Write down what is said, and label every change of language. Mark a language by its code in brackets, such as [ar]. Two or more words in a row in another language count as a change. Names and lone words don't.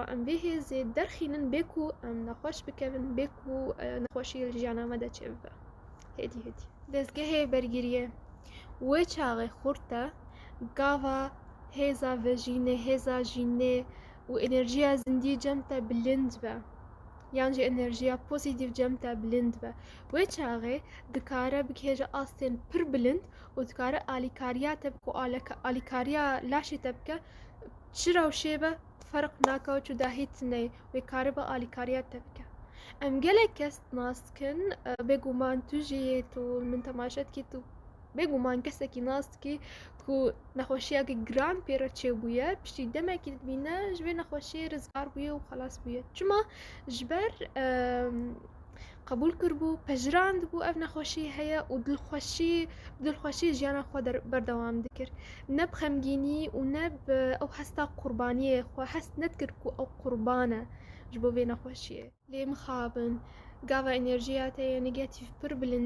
[ku] ئەم بێ هێزێ دەرخینن بێک و ئەم نەخۆش بکەون بێک و نەخۆشی ژیانامە دەچێ ببە هێدی دەستگەهەیە بەرگریە وێ چاغێ خورتە گاوا هێزا ڤەژینێ هێزا ژینێ و ئەنێرژیا زیندی جەمتە بلند بە یانجی ئەنێرژیا پۆزیتیڤ جەمتە بلند بە وێ چاغێ دکارە بکێژە ئاستێن پر بلند و دکارە ئالیکاریا تە بکە و ئالیکاریا لاشی تە بکە چرا و شێبە فەرق ناکەوە و داهیتنێ وێ کارە بە ئالیکاریا تە بکە ئەم گەلێک کەس ناستکن بێگومان توژێت و من تەماشەت کیت و بێگومان کەسێکی ناستکی ku نەخۆشیەکی گران پێرە چێبوویە پشتی دەمێکی بینە ji vê nexweşiyê rizgar bûye û xelas bûye çima ji ber qebûl kirbû pejirand bû ev nexweşî heye û dilxweşî jiyana xwe berdewam dikir ne bi xemgînî û ne bi ew hesta qurbaniyê xwe hest nedikir ku ew qurban e ji bo vê nexweşiyê lê mixabin gava enerjiya te yê negatif pir bilind